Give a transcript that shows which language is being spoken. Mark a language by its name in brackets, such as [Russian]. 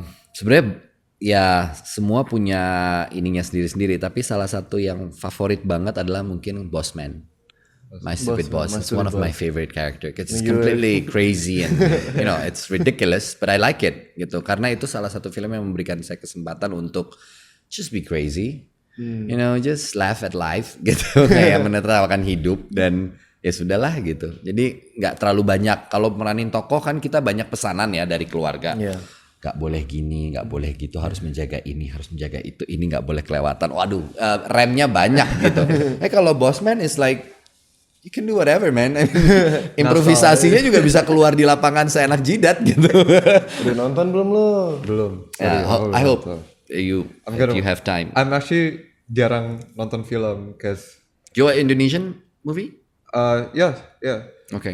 [Indonesian] Sebenarnya ya semua punya ininya sendiri-sendiri, tapi salah satu yang favorit banget adalah mungkin Bossman. [English] My Stupid Boss. It's one of my favorite character. It's completely crazy and it's ridiculous, but I like it gitu. [Indonesian] Karena itu salah satu film yang memberikan saya kesempatan untuk [English] just be crazy. Just laugh at life [Indonesian] gitu. Kayak menertawakan hidup dan ya sudahlah gitu. Jadi nggak terlalu banyak. Kalau meranin tokoh kan kita banyak pesanan ya dari keluarga. Gak boleh gini, gak boleh gitu, harus menjaga ini, harus menjaga itu, ini gak boleh kelewatan. Waduh, remnya banyak gitu. Kalau [English] Bossman is like you can do whatever man. [Indonesian] Improvisasinya juga bisa keluar di lapangan seenak jidat gitu. Udah nonton belum lo? Belum. [English] I hope you have time. I'm actually [Indonesian] jarang nonton film [English] cause You Indonesian movie? Yeah. Okay.